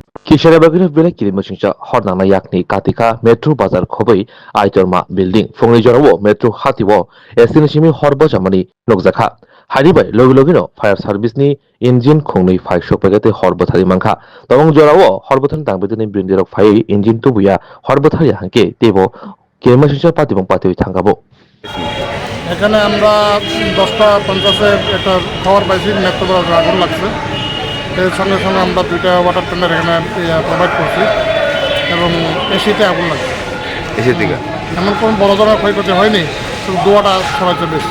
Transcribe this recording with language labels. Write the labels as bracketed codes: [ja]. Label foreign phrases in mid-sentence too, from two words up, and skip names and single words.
[trp] Kisara bagino bela kilimo singsa hornana yakni katika metro bazar khobai aitorma building fongni jorawo metro hatiwo estinishimi horbo jamani nokjakha haribai logino fire service ni engine khongnui phai sokpagate horbo thari mangkha tawang jorawo horbothani tangbedini brindirok phai engine tubuya horbo thari hanke tebo kilimo singsa patibong patoi thangabo [bn] এখানে আমরা 10:50-এর একটা খবর পাইছি মেট্রো বাজারে আগুন লাগছে। এর সঙ্গে সঙ্গে আমরা 2টা ওয়াটার ট্যাঙ্কার এখানে প্রোভাইড করছি এবং এসিতে আগুন লাগছে। এসির দিকে এমন কোনো বড় ধরনের ক্ষয়ক্ষতি হয়নি, শুধু ধোঁয়াটা ছড়াচ্ছে বেশি।